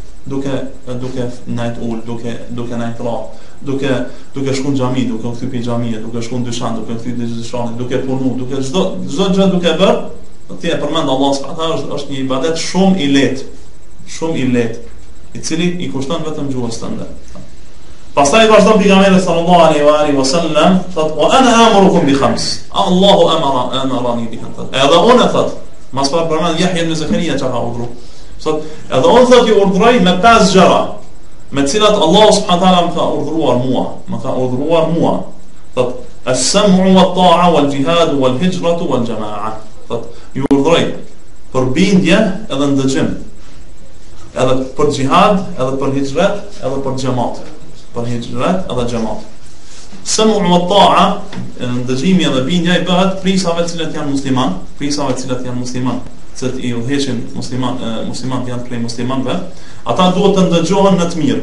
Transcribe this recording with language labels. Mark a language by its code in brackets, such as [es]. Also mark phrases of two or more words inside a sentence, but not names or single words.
[sq] Duke najt ul, duke najt ra, duke shku në xhami, duke u kthy pe xhamia, duke shku në dyqan, duke u kthy në dyqan, duke punu, duke çdo gjë duke bër, ti e përmend Allahu [ar] سبحانه وتعالى, [sq] është një ibadet shumë i lehtë, i cili i kushton vetëm gjuhës tënde. Pastaj vazhdon pejgamberi [ar] صلى الله عليه وسلم, [sq] thot [ar] وأنا آمركم بخمس. الله أمرني بخمس. [sq] Edhe unë thot, mas pa përmend Yahya ibn Zakaria që ka urdhëruar. Thot, edhe unë thot ju urdhroj me 5 gjëra, me të cilat Allahu [ar] سبحانه وتعالى [sq] më ka urdhëruar mua. Thot, [ar] السمع والطاعة والجهاد والهجرة والجماعة. [sq] Thot, ju urdhroj për bindje edhe ndëgjim. Edhe për xhihad, edhe për hijret, edhe për xhamat. [ar] السمع والطاعة, [sq] ndëgjimi edhe bindja i bëhet prisave të cilat janë musliman, se i udhëheqin musliman janë prej muslimanëve, ata duhet të ndëgjohen në të mirë.